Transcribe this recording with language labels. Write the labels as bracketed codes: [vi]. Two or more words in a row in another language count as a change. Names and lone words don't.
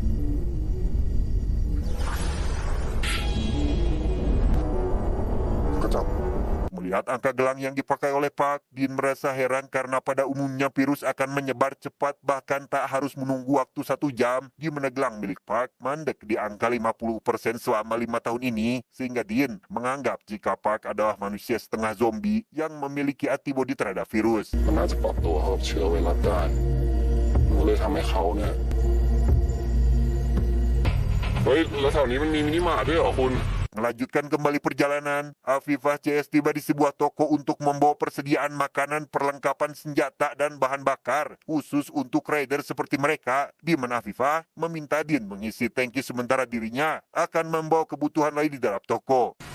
[id] Melihat angka gelang yang dipakai oleh Park, Din merasa heran karena pada umumnya virus akan menyebar cepat bahkan tak harus menunggu waktu 1 jam, di mana gelang milik Park mandek di angka 50% selama 5 tahun ini, sehingga Din menganggap jika Park adalah manusia setengah zombie yang memiliki antibodi terhadap virus. [th] มันน่าจะปรับตัวเข้ากับเชื้อไวรัสได้มันเลยทำให้เขาเนี่ยเฮ้ยแล้วแถวนี้มันมีมินิมาร์ทด้วยเหรอคุณ [id] Melanjutkan kembali perjalanan, Afifah CS tiba di sebuah toko untuk membawa persediaan makanan, perlengkapan senjata, dan bahan bakar khusus untuk raider seperti mereka, di mana Afifah meminta Din mengisi tangki sementara dirinya akan membawa kebutuhan lain di dalam toko.